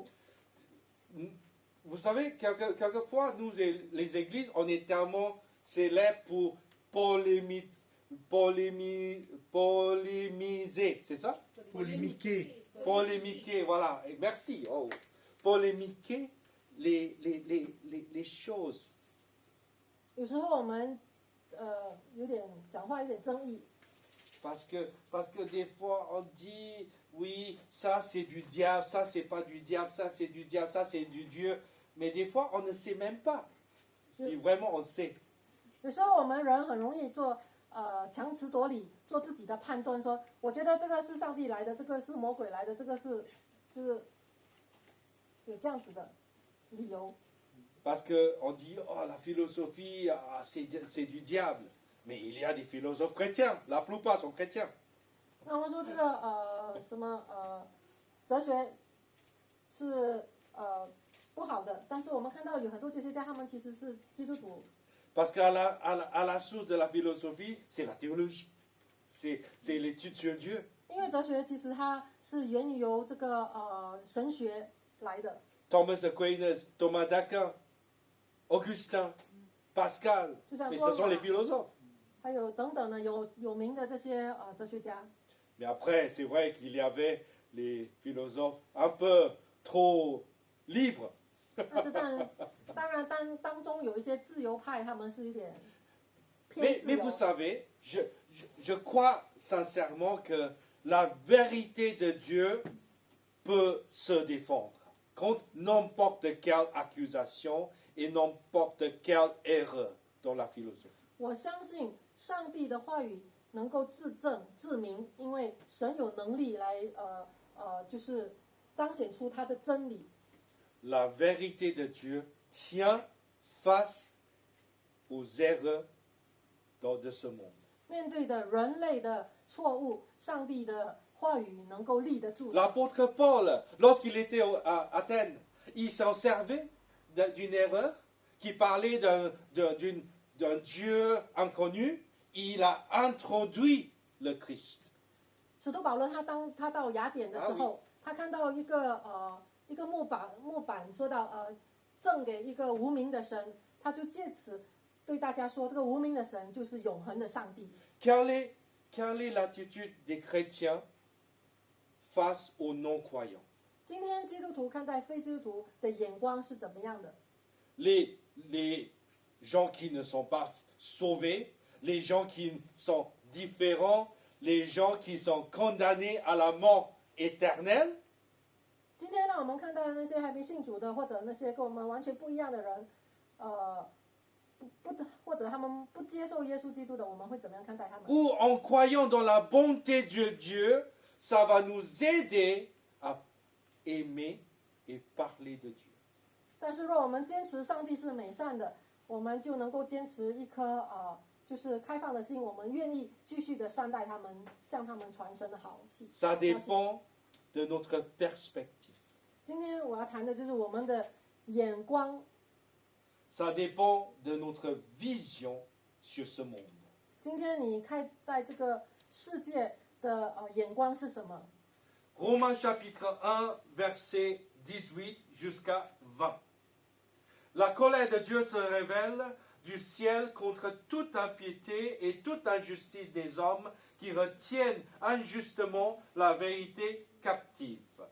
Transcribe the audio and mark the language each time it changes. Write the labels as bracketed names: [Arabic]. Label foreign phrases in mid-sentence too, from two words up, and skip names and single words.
[French] Vous savez, quelquefois, nous, les églises, on est tellement célèbres pour polémiser, c'est ça? Polémiquer. Polémiquer, voilà. Et merci. Oh. Polémiquer les choses. [Chinese] 有时候我们有点讲话有点争议， [French] Parce que des fois, on dit, oui, ça c'est du diable, ça c'est pas du diable, ça c'est du diable, ça c'est du Dieu. Mais des fois, on ne sait même pas si vraiment on sait. [Chinese] 有时候我们人很容易做强词夺理，做自己的判断，说我觉得这个是上帝来的，这个是魔鬼来的，这个是就是有这样子的理由。 [French] Parce qu'on dit, oh, la philosophie, ah, c'est du diable. Mais il y a des philosophes chrétiens, la plupart sont chrétiens. [Chinese] 那我们说这个什么哲学是不好的，但是我们看到有很多哲学家，他们其实是基督徒。 [French] Parce qu'à la source de la philosophie, c'est la théologie. C'est l'étude sur Dieu. [Chinese] 因为哲学其实它是源于由这个神学来的。 [French] Thomas Aquinas, Thomas d'Aquin, Augustin, Pascal. Mais ce sont les philosophes. [Chinese] 还有等等的有名的这些哲学家。 [French] Mais après, c'est vrai qu'il y avait les philosophes un peu trop libres. [Chinese] 但是当然当中有一些自由派，他们是有点偏自 [French] Mais [Chinese] 由。 [French] vous savez, je crois sincèrement que la vérité de Dieu peut se défendre contre n'importe quelle accusation et n'importe quelle erreur dans la philosophie. [Chinese] 我相信上帝的话语能够自证自明，因为神有能力来就是彰显出他的真理。 [French] La vérité de Dieu tient face aux erreurs de ce monde. [Chinese] 面对的人类的错误，上帝的话语能够立得住。 [French] L'apôtre Paul, lorsqu'il était à Athènes, il s'en servait d'une erreur qui parlait d'un Dieu inconnu. Il a introduit le Christ. [Chinese] 使徒保罗他到雅典的时候，他看到一个木板说到赠给一个无名的神，他就借此对大家说，这个无名的神就是永恒的上帝。 [French] Quelle est l'attitude des chrétiens face aux non-croyants? [Chinese] 今天基督徒看待非基督徒的眼光是怎么样的？ [French] Les gens qui ne sont pas sauvés, les gens qui sont différents, les gens qui sont condamnés à la mort éternelle. [Chinese] 今天让我们看到那些还没信主的，或者那些跟我们完全不一样的人，或者他们不接受耶稣基督的，我们会怎么样看待他们？ [French] Ou en croyant dans la bonté de Dieu, ça va nous aider à aimer et parler de Dieu. [Chinese] 但是若我们坚持上帝是美善的，我们就能够坚持一颗就是开放的心，我们愿意继续的善待他们，向他们传神的好信。 [French] Ça dépend de notre perspective. [Chinese] 今天我要谈的就是我们的眼光， [French] Ça dépend de notre vision sur ce monde. [Chinese] 今天你看待这个世界的眼光是什么？ [French] Romains chapitre 1, verset 18 jusqu'à 20. La colère de Dieu se révèle du ciel contre toute impiété et toute injustice des hommes qui retiennent injustement la vérité captive.